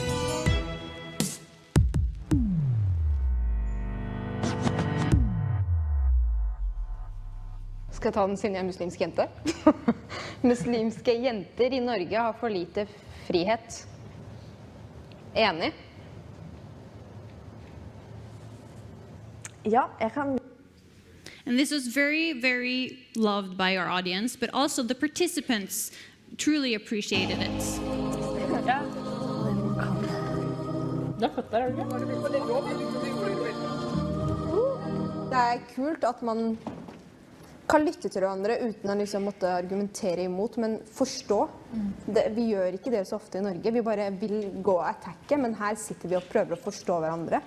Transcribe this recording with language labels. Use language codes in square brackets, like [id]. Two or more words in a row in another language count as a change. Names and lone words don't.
[no] Skal jeg ta den siden jeg er muslimsk jente? Muslimske jenter i Norge har for lite frihet. Enig? Ja, jeg kan... [en] And this was very, very loved by our audience, but also the participants truly appreciated it. [no] Det er kult at man kan lytte til hverandre uten å liksom måtte argumentere imot, men forstå. Vi gjør ikke det så ofte i Norge. Vi bare vil gå og attacke, men her sitter vi og prøver å forstå hverandre.